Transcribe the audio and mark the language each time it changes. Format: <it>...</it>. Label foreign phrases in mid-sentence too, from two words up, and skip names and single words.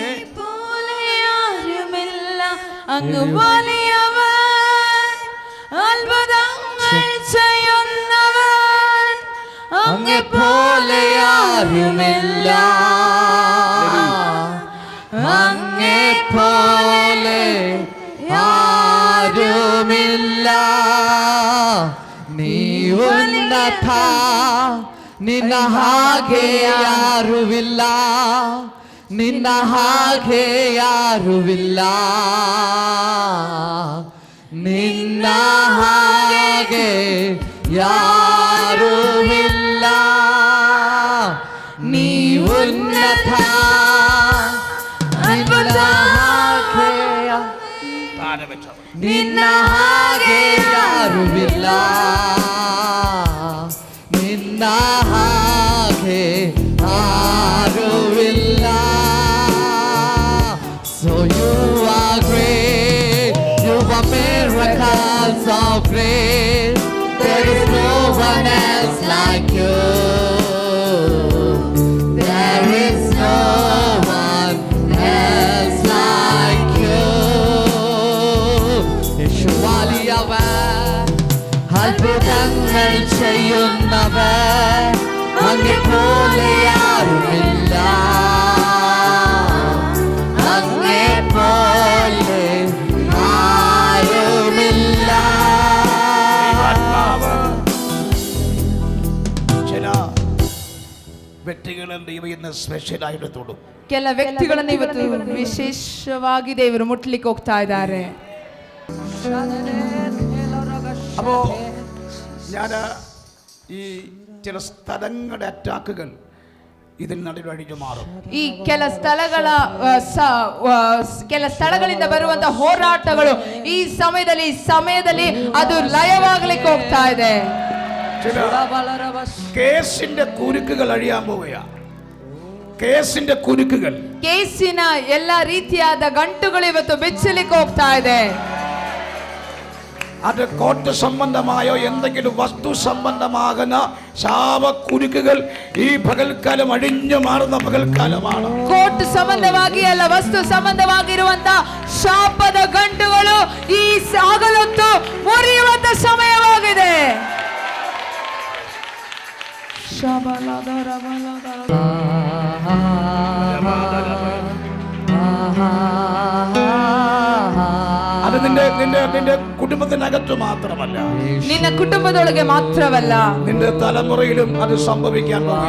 <ml>പോലെ ആരുമില്ല, അങ്ങ് വലിയവൻ, അത്ഭുതങ്ങൾ ചെയ്യുന്നവൻ, അങ്ങെ പോലെ ആരുമില്ല, അങ്ങെ പോലെ ആരുമില്ല. നീ ഉന്നത,</ml> <kn>ನಿನ್ನ ಹಾಗೆ ಯಾರುವಿಲ್ಲ, ನಿನ್ನ ಹಾಗೆ ಯಾರುವಿಲ್ಲ, ನಿನ್ನ ಹಾಗೆ ಯಾರುವಿಲ್ಲ. ನೀ ಉನ್ನತ, ನಿನ್ನ ಹಾಗೆ, ನಿನ್ನ ಹಾಗೆ ಯಾರುವಿಲ್ಲ, ನಿನ್ನ ಹಾಗೆ ಯಾರುವಿಲ್ಲ.</kn> <en>So you are great, you are miracles so great, there is no one else like you, there is no one else like you.</en> <ml>യേശു വലിയവൻ, അത്ഭുതങ്ങൾ ചെയ്യുന്നവൻ, അങ്ങെ പോലെ ആരുമില്ല, അങ്ങെ പോലെ ആരുമില്ല. ചില വ്യക്തികളെ ദൈവം ഇന്ന് സ്പെഷ്യലായിട്ട് തൊടും.</ml> <kn>ಕೆಲ ವ್ಯಕ್ತಿಗಳನ್ನು ಇವತ್ತು ವಿಶೇಷವಾಗಿ ದೇವರು ಮುಟ್ಲಿಕ್ಕೆ ಹೋಗ್ತಾ ಇದ್ದಾರೆ.</kn> <ml>അപ്പോ ഞാൻ ഈ ചില സ്ഥലങ്ങളുടെ അറ്റാക്കുകൾ ഇതിന് നടുവിൽ അടിച്ചു മാറും.</ml> <kn>ಈ ಕೆಲ ಸ್ಥಳಗಳಿಂದ ಬರುವಂತ ಹೋರಾಟಗಳು ಈ ಸಮಯದಲ್ಲಿ ಅದು ಲಯವಾಗಲಿಕ್ಕೆ ಹೋಗ್ತಾ ಇದೆ.</kn> <ml>കേസിന്റെ കുരുക്കുകൾ അഴിയാൻ പോവുകയാ. കേസിന്റെ കുരുക്കുകൾ,</ml> <kn>ಕೇಸಿನ ಎಲ್ಲ ರೀತಿಯಾದ ಗಂಟುಗಳು ಇವತ್ತು ಬಿಚ್ಚಲಿಕ್ಕೆ ಹೋಗ್ತಾ ಇದೆ.</kn> <ml>അത് കോട്ട് സംബന്ധമായോ എന്തെങ്കിലും വസ്തു സംബന്ധമാകുന്ന ശാപക്കുരുക്കുകൾ ഈ പകൽക്കാലം അഴിഞ്ഞു മാറുന്ന പകൽക്കാലമാണ്.</ml> <kn>ಕೋರ್ಟ್ ಸಂಬಂಧವಾಗಿ ಅಲ್ಲ, ವಸ್ತು ಸಂಬಂಧವಾಗಿರುವಂತ ಶಾಪದ ಗಂಟುಗಳು ಈ ಹಗಲೊತ್ತು ಮುರಿಯುವಂತ ಸಮಯವಾಗಿದೆ.</kn> <ml>അത് നിന്റെ കുടുംബത്തിനകത്ത് മാത്രമല്ല,</ml> <kn>ನಿನ್ನ ಕುಟುಂಬದೊಳಗೆ ಮಾತ್ರವಲ್ಲ,</kn> <ml>നിന്റെ തലമുറയിലും അത് സംഭവിക്കാൻ പോകുന്നു.</ml>